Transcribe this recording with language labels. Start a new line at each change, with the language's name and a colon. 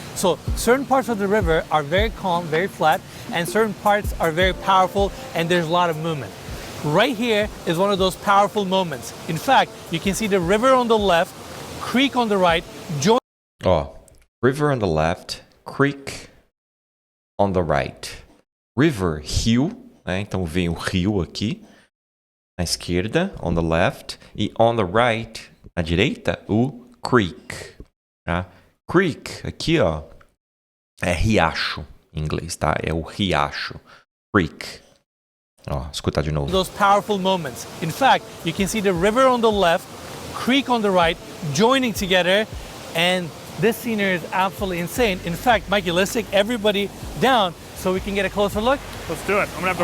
English: So certain parts of the river are very calm, very flat, and certain parts are very powerful and there's a lot of movement. Right here is one of those powerful moments. In fact, you can see the river on the left, creek on the right, Ó, river on the left, creek on the right.
Portuguese: River, rio, né? Então vem o rio aqui, na esquerda,
English: on the left,
Portuguese: e
English: on the right,
Portuguese: na direita, o creek. Tá? Creek, aqui ó, é riacho em inglês, tá? É o riacho. Creek. Ó, escutar de novo.
English: those powerful moments. In fact, you can see the river on the left, creek on the right, joining together, and this scenery is absolutely insane. In fact, Mikey, let's take everybody down so we can get a closer look. Let's do it. I'm gonna have to